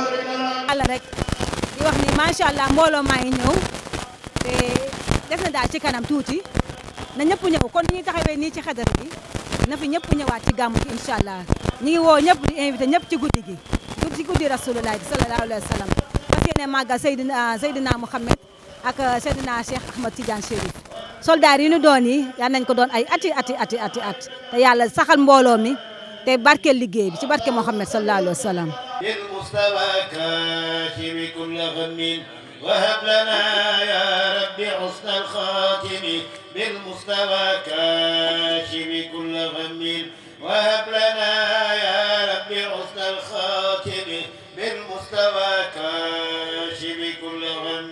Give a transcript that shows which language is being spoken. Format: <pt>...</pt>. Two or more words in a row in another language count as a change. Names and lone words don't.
<wo>yàlla rek di wax ni</wo> <ar>ما شاء الله</ar> <wo>mbooloo maa ngi ñëw te def na daal ci kanam tuuti na ñëpp ñëw kon ni ñuy taxawee nii ci xadara bi na fi ñëpp ñëwaat ci gàmmu gi</wo> <ar>إن شاء الله</ar> <wo>ñu ngi woo ñëpp di invité ñëpp ci guddi gi ci guddi rasulullah bi</wo> <ar>صلى الله عليه وسلم</ar> <wo>fas yéene màggal Seydina Mouhamed ak Seydina Cheikh Ahmad Tidiane Chérif soldaar yi ñu doon yi yal nañ ko doon ay ati te yàlla saxal mbooloo mi te barkeel liggéey bi ci barke Mouhamed</wo> <ar>صلى الله عليه وسلم بالمصطفى كاشف كل غم وهب لنا يا رب حسن الخاتم بالمصطفى كاشف كل غم وهب لنا يا رب حسن الخاتم بالمصطفى كاشف كل غم</ar>